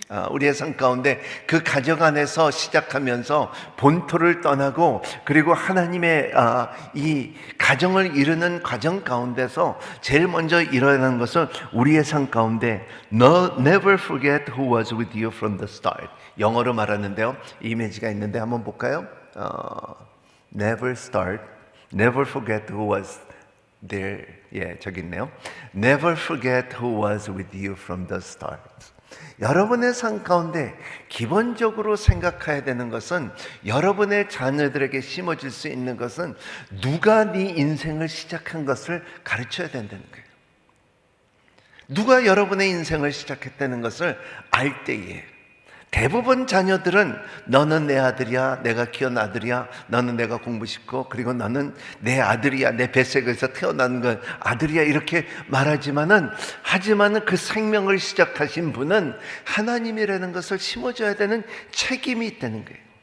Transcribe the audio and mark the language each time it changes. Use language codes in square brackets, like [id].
[ko] 우리의 삶 가운데 그 가정 안에서 시작하면서 본토를 떠나고 그리고 하나님의 이 가정을 이루는 과정 가운데서 제일 먼저 일어나는 것은 우리의 삶 가운데 [en] Never forget who was with you from the start. [ko] 영어로 말하는데요, 이미지가 있는데 한번 볼까요? [en] Never forget who was there, [ko] 저기 있네요. [en] Never forget who was with you from the start. [ko] 여러분의 삶 가운데 기본적으로 생각해야 되는 것은, 여러분의 자녀들에게 심어질 수 있는 것은 누가 네 인생을 시작한 것을 가르쳐야 된다는 거예요. 누가 여러분의 인생을 시작했다는 것을 알 때에, 대부분 자녀들은 너는 내 아들이야, 내가 키운 아들이야, 너는 내가 공부시키고, 그리고 너는 내 아들이야, 내 뱃속에서 태어난 건 아들이야, 이렇게 말하지만은, 하지만은 그 생명을 시작하신 분은 하나님이라는 것을 심어줘야 되는 책임이 있다는 거예요.